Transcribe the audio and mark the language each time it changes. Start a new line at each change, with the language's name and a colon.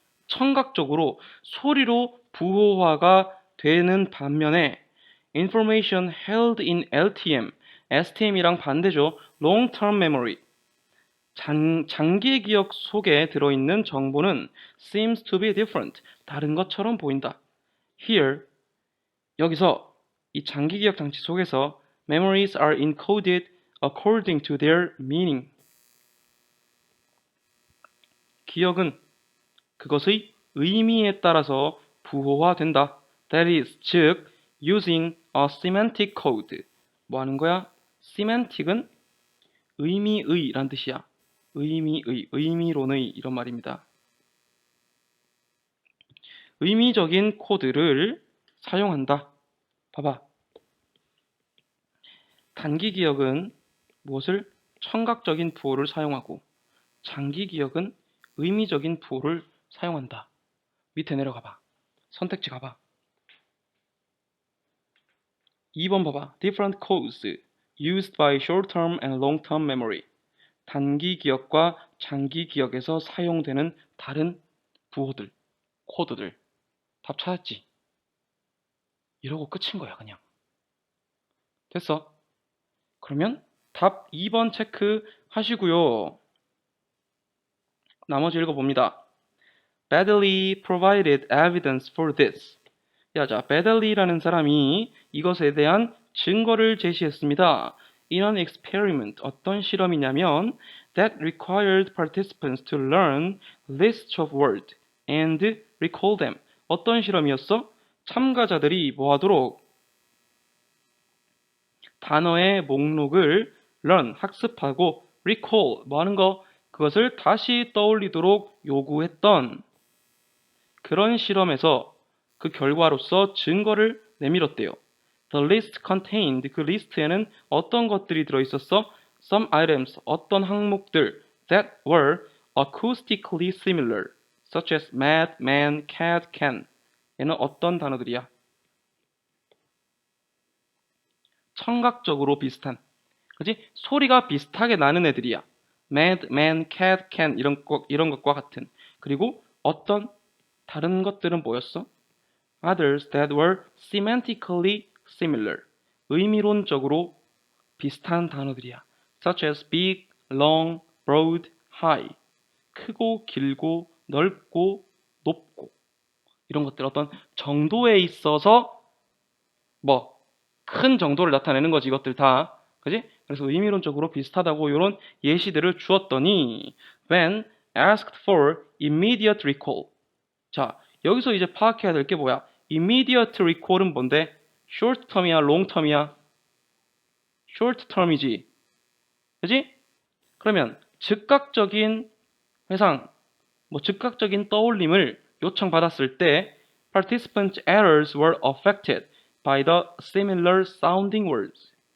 Korean: 청각적으로 소리로 부호화가 되는 반면에
English: information held in LTM,
Korean: STM이랑 반대죠.
English: long term memory.
Korean: 장기 기억 속에 들어있는 정보는
English: seems to be different.
Korean: 다른 것처럼 보인다.
English: Here,
Korean: 여기서 이 장기 기억 장치 속에서
English: memories are encoded according to their meaning.
Korean: 기억은 그것의 의미에 따라서 부호화된다.
English: That is, 즉, using a semantic code.
Korean: 뭐 하는 거야? semantic은 의미의 란 뜻이야. 의미의, 의미론의 이런 말입니다. 의미적인 코드를 사용한다. 봐봐. 단기 기억은 무엇을? 청각적인 부호를 사용하고 장기 기억은 의미적인 부호를 사용한다. 밑에 내려가봐. 선택지 가봐. 2번 봐봐.
English: Different codes used by short-term and long-term memory.
Korean: 단기 기억과 장기 기억에서 사용되는 다른 부호들, 코드들. 답 찾았지? 이러고 끝인 거야, 그냥. 됐어? 그러면 답 2번 체크 하시고요. 나머지 읽어봅니다.
English: Baddeley provided evidence for this.
Korean: 자, Baddeley라는 사람이 이것에 대한 증거를 제시했습니다.
English: In an experiment,
Korean: 어떤 실험이냐면
English: that required participants to learn lists of words and recall them.
Korean: 어떤 실험이었어? 참가자들이 뭐 하도록? 단어의 목록을 learn, 학습하고 recall, 뭐 하는 거? 그것을 다시 떠올리도록 요구했던 그런 실험에서 그 결과로서 증거를 내밀었대요.
English: The list contained,
Korean: 그 리스트에는 어떤 것들이 들어있었어?
English: Some items,
Korean: 어떤 항목들
English: that were acoustically similar, such as mat, man, cat, can.
Korean: 얘는 어떤 단어들이야? 청각적으로 비슷한, 그지? 소리가 비슷하게 나는 애들이야. mad, man, cat, can 이런 것과 같은. 그리고 어떤 다른 것들은 뭐였어?
English: Others that were semantically similar.
Korean: 의미론적으로 비슷한 단어들이야.
English: Such as big, long, broad, high.
Korean: 크고 길고 넓고 높고 이런 것들 어떤 정도에 있어서 뭐 큰 정도를 나타내는 거지 이것들 다. 그지? 그래서 의미론적으로 비슷하다고 이런 예시들을 주었더니
English: when asked for immediate recall.
Korean: 자, 여기서 이제 파악해야 될 게 뭐야? immediate recall은 뭔데? short term이야, long term이야? short term이지. 그지? 그러면 즉각적인 회상, 뭐 즉각적인 떠올림을 요청받았을 때
English: participants' errors were affected by the similar sounding words.